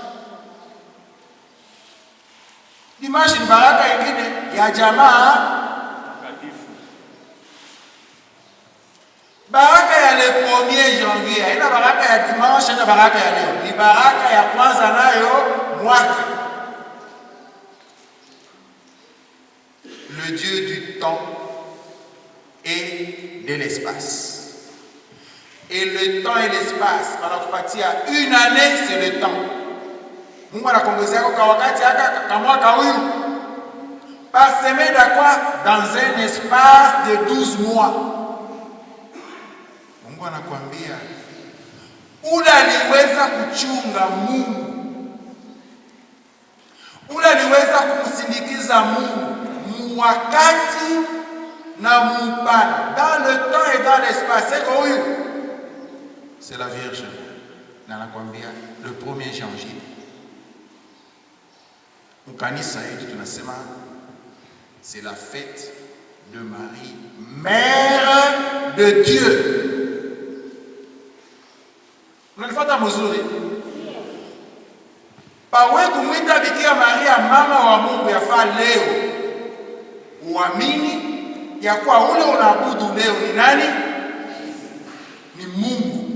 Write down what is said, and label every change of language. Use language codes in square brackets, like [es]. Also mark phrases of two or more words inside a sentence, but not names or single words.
[sw] Dimanche ni baraka nyingine ya jamaa. Baraka ya [fr] le 1er janvier [sw] haina baraka ya dimanche na baraka ya leo. Ni baraka ya kwanza nayo mwaka. [fr] Le Dieu du temps et de l'espace. Et le temps et l'espace, wanakupatia une année, c'est le temps. [sw] Mungu anakuongezea kwa wakati haka kama mwaka huyu. [fr] Par semaine à quoi? Dans un espace de 12 mois. [sw] Mungu anakuambia ule aliweza kuchunga Mungu. Ule aliweza kumsindikiza Mungu wakati na mpana, [fr] dans le temps et dans l'espace. C'est huyu. C'est la Vierge. [sw] Na nakwambia [fr] le 1er janvier. [sw] Mkanisa yetu tunasema [fr] c'est la fête de Marie, mère de Dieu. [sw] Unanifuata mzuri? Pawe kumwita Bikira Maria mama wa Mungu yafaa leo uamini ya kuwa ule unaabudu leo ni nani? Ni Mungu.